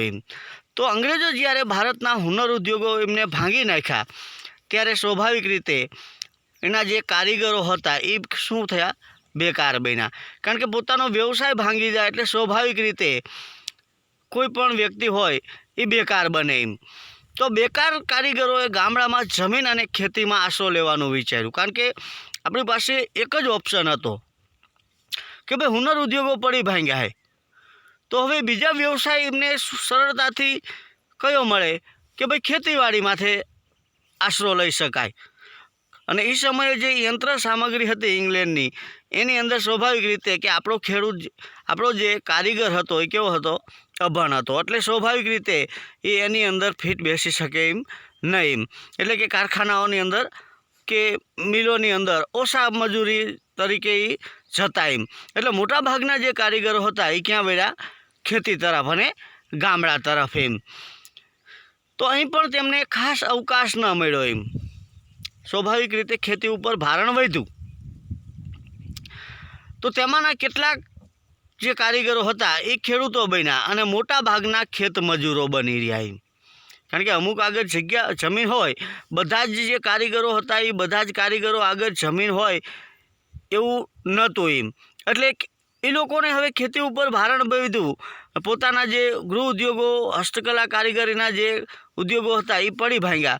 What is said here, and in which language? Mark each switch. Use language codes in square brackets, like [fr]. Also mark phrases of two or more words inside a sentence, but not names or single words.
[gu] એમ તો અંગ્રેજો જ્યારે ભારતના હુનર ઉદ્યોગો એમને ભાંગી નાખ્યા ત્યારે સ્વાભાવિક રીતે એના જે કારીગરો હતા એ શું થયા? બેકાર બન્યા। કારણ કે પોતાનો વ્યવસાય ભાંગી જાય એટલે સ્વાભાવિક રીતે કોઈ પણ વ્યક્તિ હોય એ બેકાર બને। એમ તો બેકાર કારીગરોએ ગામડામાં જમીન અને ખેતીમાં આસરો લેવાનું વિચાર્યું, કારણ કે આપણી પાસે એક જ ઑપ્શન હતો કે ભાઈ હુનર ઉદ્યોગો પડી ભાંગ્યા હૈ તો હવે બીજા વ્યવસાય એમને સરળતાથી કયો મળે કે ભાઈ ખેતીવાડી માથે આસરો લઈ શકાય। અને એ સમયે જે યંત્ર સામગ્રી હતી ઇંગ્લેંડની એની અંદર સ્વાભાવિક રીતે કે આપણો ખેડૂત આપણો જે કારીગર હતો એ કેવો હતો? અભણ હતો। એટલે સ્વાભાવિક રીતે એ એની અંદર ફિટ બેસી શકે એમ નહીં। એમ એટલે કે કારખાનાઓની અંદર કે મિલોની અંદર ઓછા મજૂરી તરીકે એ જતા। એમ એટલે મોટા ભાગના જે કારીગરો હતા એ ક્યાં વળ્યા? ખેતી તરફ અને ગામડા તરફ। એમ તો અહીં પણ તેમને ખાસ અવકાશ ન મળ્યો। એમ સ્વાભાવિક રીતે ખેતી ઉપર ભારણ વધ્યું તો તેમાંના કેટલાક જે કારીગરો હતા એ ખેડૂતો બન્યા અને મોટા ભાગના ખેત મજૂરો બની રહ્યા એમ. કારણ કે અમુક આગળ જમીન હોય, બધા જ જે કારીગરો હતા એ બધા જ કારીગરો આગળ જમીન હોય એવું નહોતું એમ. એટલે એ લોકોને હવે ખેતી ઉપર ભારણ બધું પોતાના જે ગૃહ ઉદ્યોગો, હસ્તકલા, કારીગરીના જે ઉદ્યોગો હતા એ પડી ભાંગ્યા.